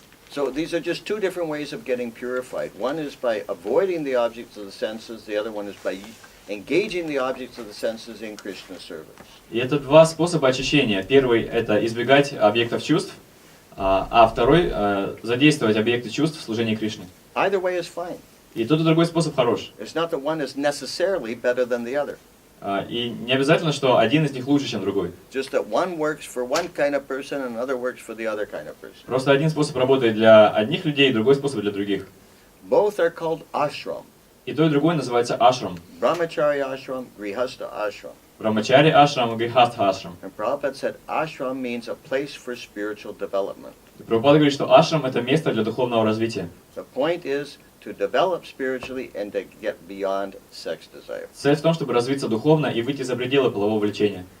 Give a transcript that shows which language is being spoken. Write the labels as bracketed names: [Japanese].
[English] So these are just two different ways of getting purified. One is by avoiding the objects of the senses. The other one is by engaging the objects of the senses in Krishna service. [Russian] И это два способа очищения. Первый – это избегать объектов чувств, а второй – задействовать объекты чувств в служении Кришне. [English] Either way is fine. [Russian] И тот и другой способ хорош. [English] It's not that one is necessarily better than the other. [Russian] И не обязательно, что один из них лучше, чем другой. [English] Just that one works for one kind of person and another works for the other kind of person. [Russian] Просто один способ работает для одних людей, другой способ для других. [English] Both are called ashram. [Russian] И то, и другое называется ашрам. [English] Brahmachari ashram, grihastha ashram. [Russian] Брамачари ашрам и грихастха ашрам. [English] And Prabhupada said ashram means a place for spiritual development. [Russian] И Прабхупада говорит, что ашрам – это место для духовного развития. [English] The point is to develop spiritually and to get beyond sex desire. [Russian] Цель в том, чтобы развиться духовно и выйти за пределы полового влечения.